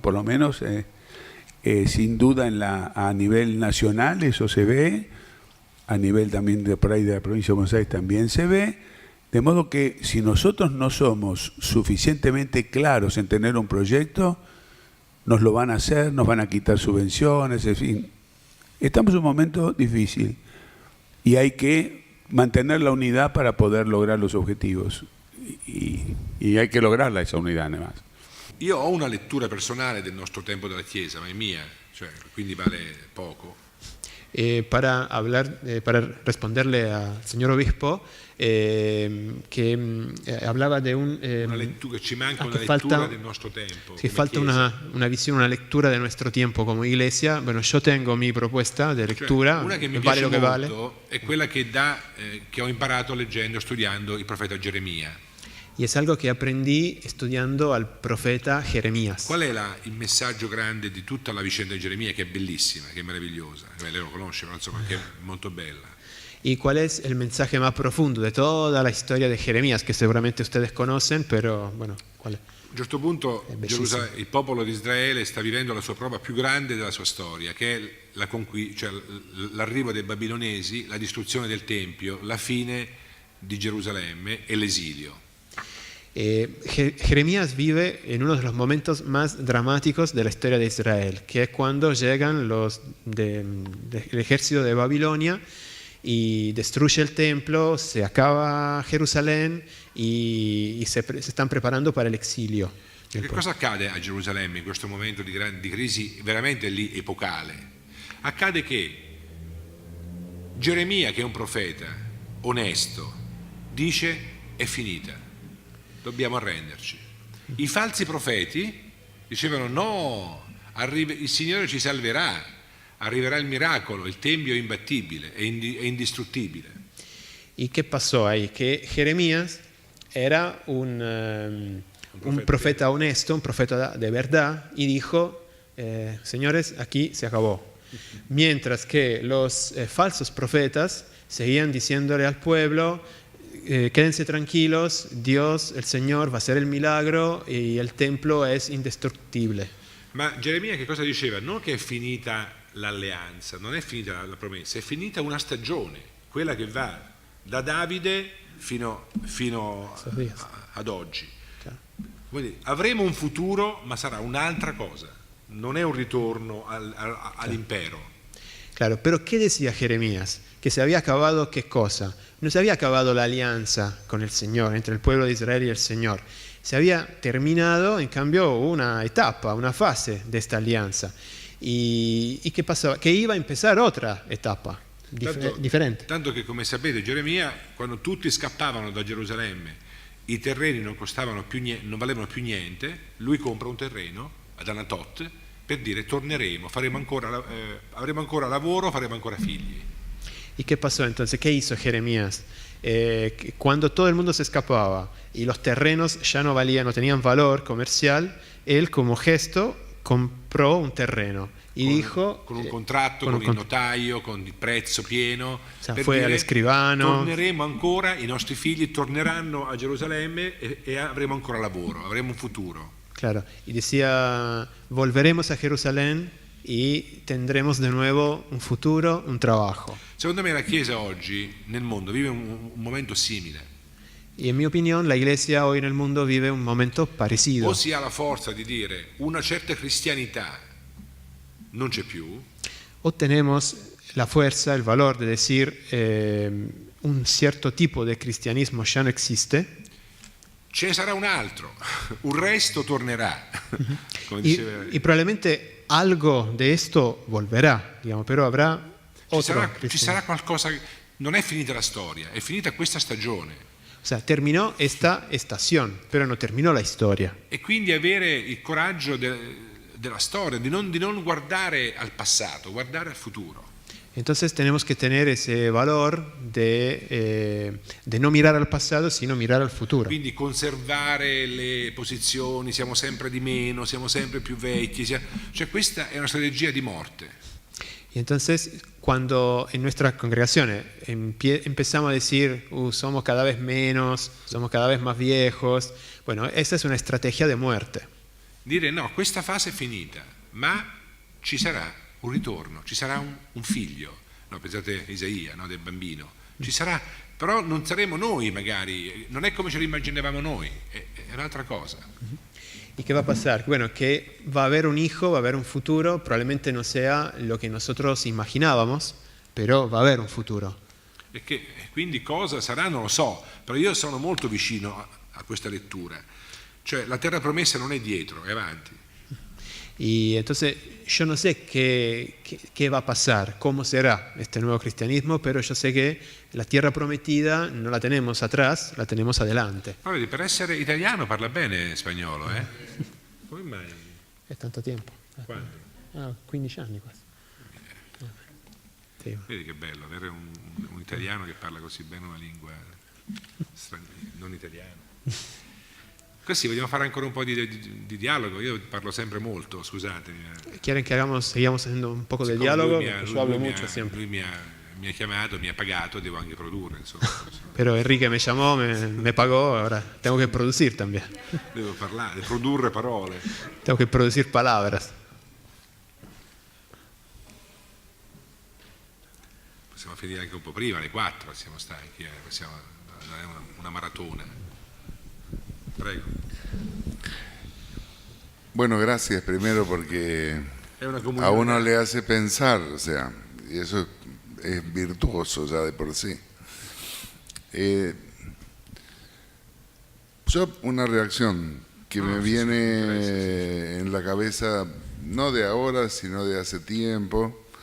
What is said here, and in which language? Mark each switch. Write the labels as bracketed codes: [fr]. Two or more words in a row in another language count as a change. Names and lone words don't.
[es] Por lo menos, sin duda, a nivel nacional eso se ve, a nivel también por ahí de la provincia de Buenos Aires también se ve, de modo que si nosotros no somos suficientemente claros en tener un proyecto, nos lo van a hacer, nos van a quitar subvenciones, en fin. Estamos en un momento difícil y hay que mantener la unidad para poder lograr los objetivos. Y hay che lograrla esa unità además. [it] Io ho una lettura personale del nostro tempo della Chiesa, ma è mia, cioè, quindi vale poco. [es] Para responderle al señor obispo, que hablaba de [it] una lettura, ci manca una lettura lettura del nostro tempo. [es] Que falta una visión, una lectura de nuestro tiempo como iglesia. Bueno, yo tengo mi propuesta de lectura, [it] Cioè, una che mi vale piace lo che molto vale. è quella che ho imparato leggendo, studiando il profeta Geremia. [es] Y es algo que aprendí estudiando al profeta Jeremías. [it] Qual è il messaggio grande di tutta la vicenda di Geremia, che è bellissima, che è meravigliosa? Lei lo conosce, ma insomma, che è molto bella. [es] ¿Y cuál es el mensaje más profundo de toda la historia de Jeremías, que seguramente ustedes conocen, pero bueno, ¿cuál es? [it] A un certo punto il popolo di Israele sta vivendo la sua prova più grande della sua storia, che è l'arrivo dei babilonesi, la distruzione del Tempio, la fine di Gerusalemme e l'esilio. [es] Jeremías vive en uno de los momentos más dramáticos de la historia de Israel, que es cuando llegan los del ejército de Babilonia y destruye el templo, se acaba Jerusalén y se están preparando para el exilio. [it] Che cosa accade a Gerusalemme in questo momento di crisi veramente lì epocale? Accade che Geremia, che è un profeta onesto, dice è finita. Dobbiamo arrenderci. I falsi profeti dicevano no, il Signore ci salverà, arriverà il miracolo, il Tempio è imbattibile, è indistruttibile. [es] ¿Y qué pasó ahí? Que Jeremías era un profeta honesto, un profeta de verdad, y dijo, señores, aquí se acabó. Mientras que los falsos profetas seguían diciéndole al pueblo, quédense tranquilos, Dios, el Señor, va a hacer el milagro y el templo es indestructible. [it] Ma Geremia che cosa diceva? Non che è finita l'alleanza, non è finita la promessa, è finita una stagione, quella che va da Davide fino ad oggi. Quindi avremo un futuro, ma sarà un'altra cosa, non è un ritorno all'impero. [es] Claro, pero ¿qué decía Jeremías? Que se había acabado ¿qué cosa? No se había acabado la alianza con el Señor, entre el pueblo de Israel y el Señor. Se había terminado, en cambio, una etapa, una fase de esta alianza. ¿Y qué pasaba? Que iba a empezar otra etapa differente. [it] Tanto che, come sapete, Geremia, quando tutti scappavano da Gerusalemme, i terreni non costavano più niente, non valevano più niente, lui compra un terreno ad Anatot per dire torneremo, avremo ancora lavoro, faremo ancora figli. [es] ¿Y qué pasó entonces? ¿Qué hizo Jeremías? Cuando todo el mundo se escapaba y los terrenos ya no valían, no tenían valor comercial, él como gesto compró un terreno y dijo... [it] Con un contratto, con il notaio, con il prezzo pieno. [es] O sea, fue al escribano. [it] Torneremo ancora, i nostri figli torneranno a Gerusalemme e avremo ancora lavoro, avremo un futuro. [es] Claro, y decía, volveremos a Jerusalén y tendremos de nuevo un futuro, un trabajo. [it] Secondo me la Chiesa oggi nel mondo vive un momento simile. [es] Y en mi opinión la Iglesia hoy en el mundo vive un momento parecido. [it] O si ha la forza di dire una certa cristianità non c'è più, [es] o tenemos la fuerza, el valor de decir un cierto tipo de cristianismo ya no existe. [it] Ce sarà un altro, un resto tornerà. Come diceva. [es] Y probablemente algo de esto volverá, digamos, pero habrá otro. [it] Ci sarà qualcosa, non è finita la storia, è finita questa stagione. [es] O sea, terminó esta estación, pero no terminó la historia. [it] E quindi avere il coraggio della storia, di non guardare al passato, guardare al futuro. [es] Entonces tenemos que tener ese valor de no mirar al pasado, sino mirar al futuro. [it] Quindi conservare le posizioni, siamo sempre di meno, siamo sempre più vecchi, cioè questa è una strategia di morte. [es] Y entonces cuando en nuestras congregaciones empezamos a decir, somos cada vez menos, somos cada vez más viejos, bueno, esa es una estrategia de muerte. [it] Dire no, questa fase è finita, ma ci sarà un ritorno, ci sarà un figlio, no, pensate a Isaia, no, del bambino, ci sarà, però non saremo noi magari, non è come ce lo immaginavamo noi, è un'altra cosa. [es] ¿Y qué va a pasar? Bueno, que va a haber un hijo, va a haber un futuro, probablemente no sea lo que nosotros imaginábamos, pero va a haber un futuro. [it] E che quindi cosa sarà non lo so, però io sono molto vicino a questa lettura, cioè la terra promessa non è dietro, è avanti. [es] Y entonces yo no sé qué va a pasar, cómo será este nuevo cristianismo, pero yo sé que la tierra prometida no la tenemos atrás, la tenemos adelante. [it] Ma vedi, per essere italiano parla bene spagnolo, eh? Come mai? [es] Es tanto tiempo. [it] Quando? 15 anni quasi. Sì. Vedi che bello avere un italiano che parla così bene una lingua non italiana. Così vogliamo fare ancora un po' di dialogo, io parlo sempre molto, scusatemi. [es] ¿Quieren que sigamos haciendo un poco de [it] Siccome [es] diálogo? [it] lui [es] Yo hablo mucho siempre. [it] Lui mi ha chiamato, mi ha pagato, devo anche produrre, insomma. [es] Pero Enrique me llamó, me pagó, ahora tengo que producir también. [it] Devo parlare, produrre parole. [es] Tengo que producir palabras. [it] Possiamo finire anche un po' prima, alle 4, siamo stanchi, non è una maratona. Prego. [es] Bueno, gracias primero porque [it] È una comunità. [es] a uno le hace pensar, o sea, y eso es virtuoso ya de por sí. Yo una reacción que me viene en la cabeza, no de ahora, sino de hace tiempo.